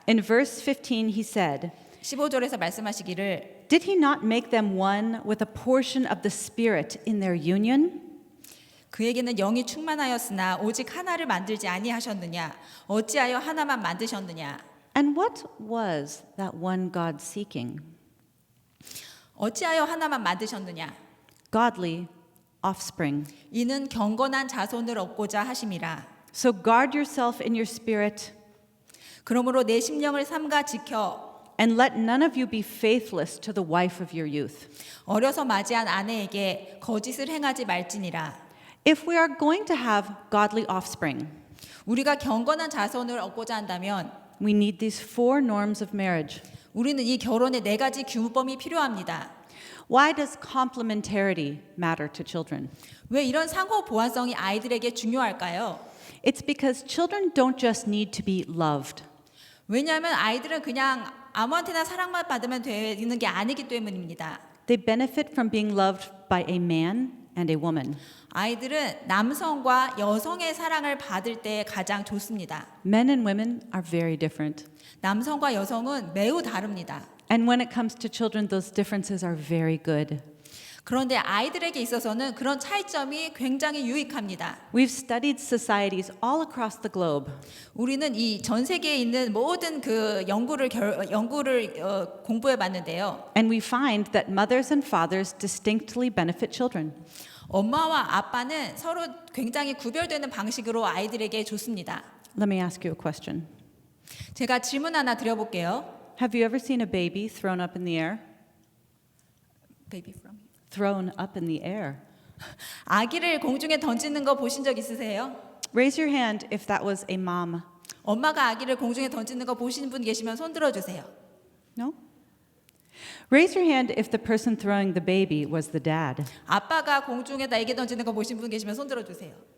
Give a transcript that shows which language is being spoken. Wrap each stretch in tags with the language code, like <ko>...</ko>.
<en>In verse 15 he said,</en> <ko>15절에서 말씀하시기를</ko> <en>Did he not make them one with a portion of the Spirit in their union?</en> <ko>그에게는 영이 충만하였으나 오직 하나를 만들지 아니하셨느냐 어찌하여 하나만 만드셨느냐</ko> <en>And what was that one God seeking?</en> <ko>어찌하여 하나만 만드셨느냐</ko> <en>Godly offspring.</en> <ko>이는 경건한 자손을 얻고자 하심이라.</ko> <en>So guard yourself in your spirit</en> <ko>그러므로 내 심령을 삼가 지켜</ko> <en>and let none of you be faithless to the wife of your youth.</en> <ko>어려서 맞이한 아내에게 거짓을 행하지 말지니라.</ko> <en>If we are going to have godly offspring,</en> <ko>우리가 경건한 자손을 얻고자 한다면</ko> <en>we need these four norms of marriage.</en> <ko>우리는 이 결혼의 4가지 규범이 필요합니다.</ko> <en>Why does complementarity matter to children?</en> <ko>왜 이런 상호 보완성이 아이들에게 중요할까요?</ko> <en>It's because children don't just need to be loved.</en> <ko>왜냐하면 아이들은 그냥 아무한테나 사랑만 받으면 되는 게 아니기 때문입니다.</ko> <en>They benefit from being loved by a man and a woman.</en> <ko>아이들은 남성과 여성의 사랑을 받을 때 가장 좋습니다.</ko> <en>Men and women are very different.</en> <ko>남성과 여성은 매우 다릅니다.</ko> <en>And when it comes to children, those differences are very good.</en> <ko>그런데 아이들에게 있어서는 그런 차이점이 굉장히 유익합니다.</ko> <en>We've studied societies all across the globe.</en> <ko>우리는 이 전 세계에 있는 모든 그 연구를 공부해 봤는데요.</ko> <en>And we find that mothers and fathers distinctly benefit children.</en> <ko>엄마와 아빠는 서로 굉장히 구별되는 방식으로 아이들에게 좋습니다.</ko> <en>Let me ask you a question.</en> <ko>제가 질문 하나 드려볼게요.</ko> <en>Have you ever seen a baby thrown up in the air? Baby from here. Thrown up in the air.</en> <ko>아기를 공중에 던지는 거 보신 적 있으세요?</ko> <en>Raise your hand if that was a mom.</en> <ko>엄마가 아기를 공중에 던지는 거 보신 분 계시면 손 들어주세요.</ko> <en>No? Raise your hand if the person throwing the baby was the dad.</en> <ko>아빠가 공중에다 아기 던지는 거 보신 분 계시면 손 들어주세요.</ko>